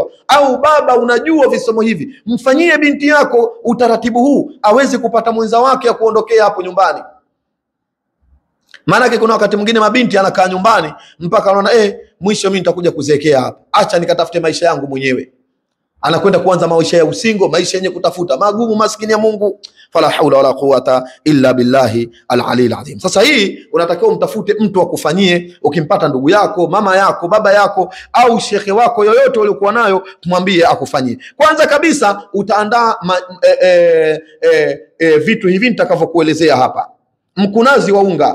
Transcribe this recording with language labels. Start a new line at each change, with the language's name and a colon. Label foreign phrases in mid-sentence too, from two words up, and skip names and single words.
Swahili: Au baba unajua visomo hivi, mfanyie binti yako utaratibu huu aweze kupata mwenza wake ya kuondokea hapo nyumbani. Maana kuna wakati mwingine mabinti anakaa nyumbani mpaka anaona mwisho mimi nitakuja kuzeekea hapa, acha nikatafute maisha yangu mwenyewe. Anakwenda kuanza maisha ya usingo, maisha yenye kutafuta magumu, maskini ya Mungu.
Arabic: فلا حول ولا قوة إلا بالله العلي العظيم.
Swahili: Sasa hii unatakiwa umtafute mtu akufanyie. Ukimpata ndugu yako, mama yako, baba yako au shekhe wako yoyote uliokuwa nayo, mwambie akufanyie. Kwanza kabisa utaandaa vitu hivi nitakavyokuelezea hapa. Mkunazi wa unga.